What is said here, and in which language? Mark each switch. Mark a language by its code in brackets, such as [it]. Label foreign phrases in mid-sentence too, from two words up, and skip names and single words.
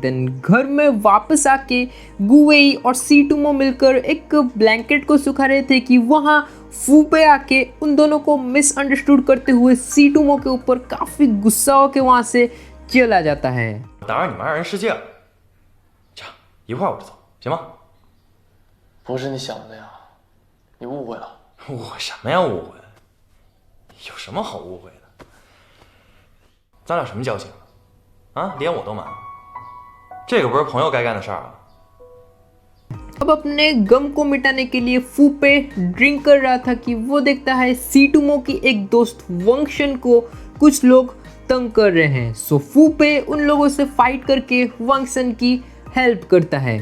[hi] देन घर में वापस आके गुवेई और सीटुमो मिलकर एक ब्लैंकेट को सुखा रहे थे कि वहाँ फूपे आके उन दोनों को मिसअंडरस्टूड करते हुए सीटुमो के ऊपर काफी गुस्सा होकर वहाँ से चला जाता है। [zh] 打扰你们二人世界了。一会儿我就走，行吗？不是你想的那样，你误会了。误会什么呀？误会？有什么好误会的？咱俩什么交情啊？连我都瞒，这个不是朋友该干的事儿啊。 [hi] अब अपने गम को मिटाने के लिए फूपे ड्रिंक कर रहा था कि वो देखता है सीटुमो की एक दोस्त वंगशन को कुछ लोग तंग कर रहे हैं। सो फूपे उन लोगों से फाइट करके वंगशन की हेल्प करता है।